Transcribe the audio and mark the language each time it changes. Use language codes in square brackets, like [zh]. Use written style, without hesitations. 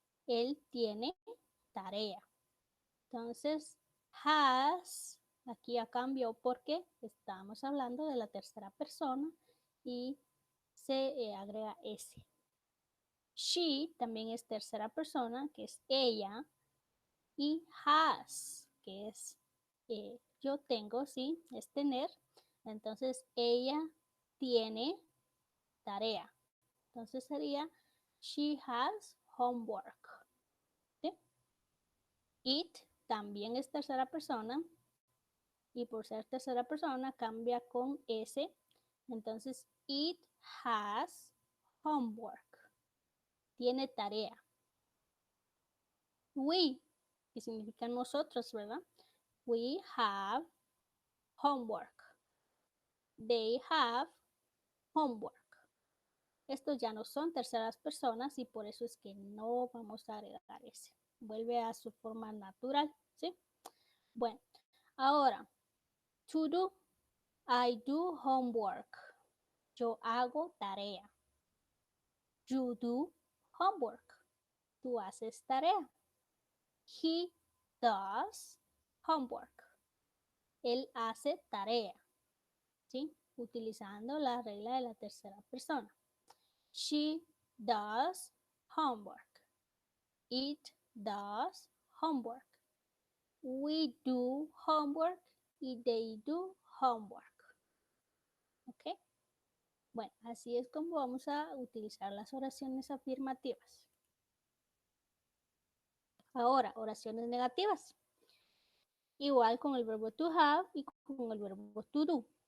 [es] Él tiene tarea. Entonces, has, aquí ya cambió porque estamos hablando de la tercera persona y se agrega S. She también es tercera persona, que es ella, y has, que es yo tengo, sí, es tener. Entonces, ella tiene tarea. Entonces sería, [en] she has homework. [es] ¿Sí? It también es tercera persona y por ser tercera persona cambia con S. Entonces, [en] it has homework. [es] Tiene tarea. We, que significa nosotros, ¿verdad? [en] We have homework. They have homework. [es] Estos ya no son terceras personas y por eso es que no vamos a agregar ese. Vuelve a su forma natural, ¿sí? Bueno, ahora, [en] to do. I do homework. [es] Yo hago tarea. [en] You do homework. [es] Tú haces tarea. [en] He does homework. [es] Él hace tarea, ¿sí? Utilizando la regla de la tercera persona. [en] She does homework. It does homework. We do homework y they do homework. [es] ¿Ok? Bueno, así es como vamos a utilizar las oraciones afirmativas. Ahora, oraciones negativas. Igual con el verbo to have y con el verbo to do.